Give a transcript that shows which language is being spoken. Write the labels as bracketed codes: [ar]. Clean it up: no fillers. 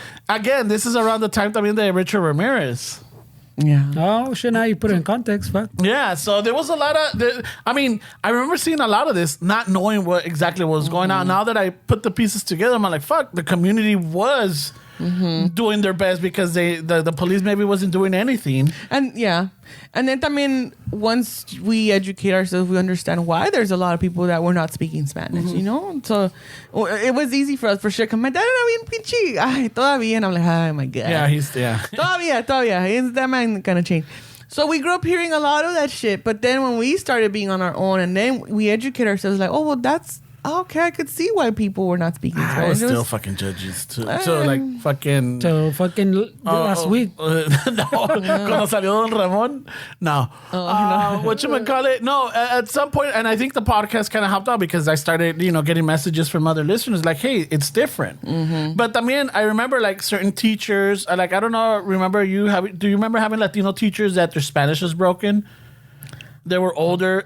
[en] Again, this is around the time también de Richard Ramirez. Yeah. Oh, shit, now you put it in context, fuck. Yeah, so there was a lot of... I remember seeing a lot of this, not knowing what exactly was going on. Now that I put the pieces together, I'm like, fuck, the community was doing their best because the police maybe wasn't doing anything. And then también once we educate ourselves, we understand why there's a lot of people that were not speaking Spanish, you know? So it was easy for us for sure. Cause my dad [es] era bien pinche. Ay, todavía. [en] And I'm like, oh my God. Yeah, Todavía. Is that man gonna change? So we grew up hearing a lot of that shit. But then when we started being on our own and then we educate ourselves like, oh, well, that's... Okay, I could see why people were not speaking Spanish. I was still fucking judges too. So like fucking... So fucking last week. [es] No, cuando salió Don Ramon. [en] No. Whatchamacallit? No, at some point, and I think the podcast kind of helped out because I started, getting messages from other listeners like, hey, it's different. But también, I remember like certain teachers, like, I don't know, do you remember having Latino teachers that their Spanish was broken? They were older.